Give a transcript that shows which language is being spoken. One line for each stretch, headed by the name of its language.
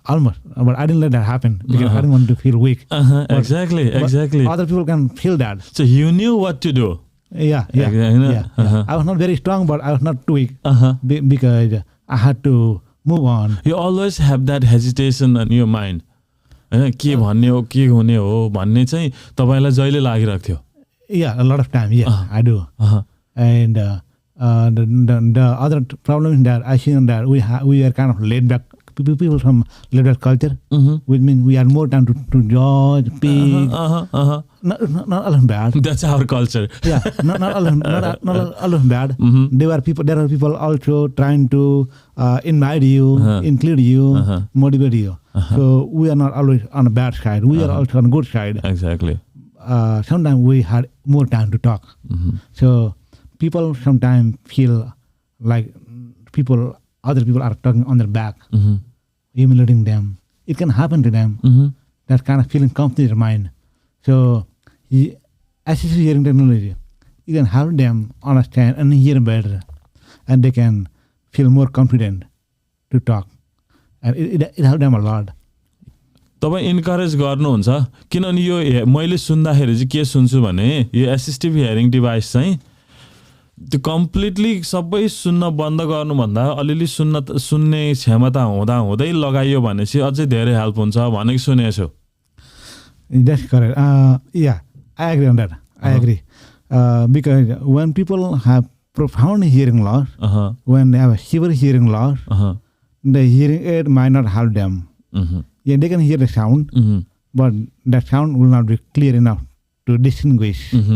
English: But I didn't let that happen because I didn't want to feel weak. Exactly. Other people can feel that. So you knew what to do. Yeah. I was not very strong, but I was not too weak because I had to move on. You always have that hesitation in your mind.
Nepali: के भन्ने हो के हुने हो भन्ने चाहिँ तपाईलाई जहिले लागिरहेको थियो.
English: Yeah, a lot of time. Yeah, I do. And the other problem is that I see that we are kind of laid back. People from laid back culture, which means we have more time to judge, pick. Not all bad. That's our culture. Yeah, not all bad. There are people also trying to invite you, include you, motivate you. So we are not always on the bad side. We are also on the good side. Exactly. Sometimes we had more time to talk. So people sometimes feel like other people are talking on their back, humiliating them. It can happen to them. That kind of feeling comes to their mind. So assistive hearing technology, you can help them understand and hear better, and they can feel more confident to talk. And it helps them a lot.
Nepali: तपाईं encourage गर्नुहुन्छ किनभने यो मैले सुन्दाखेरि चाहिँ के सुन्छु भने यो एसिस्टिभ हियरिङ डिभाइस चाहिँ त्यो कम्प्लिटली सबै सुन्न बन्द गर्नुभन्दा अलिअलि सुन्ने क्षमता हुँदै लगाइयो भने चाहिँ अझै धेरै हेल्प हुन्छ भनेको सुनेको छु.
English: That's correct. Yeah, I agree on that. I agree. Because when people have profound hearing loss, when they have a severe hearing loss, the hearing aid might not help them. Yeah, they can hear the sound, but that sound will not be clear enough to distinguish.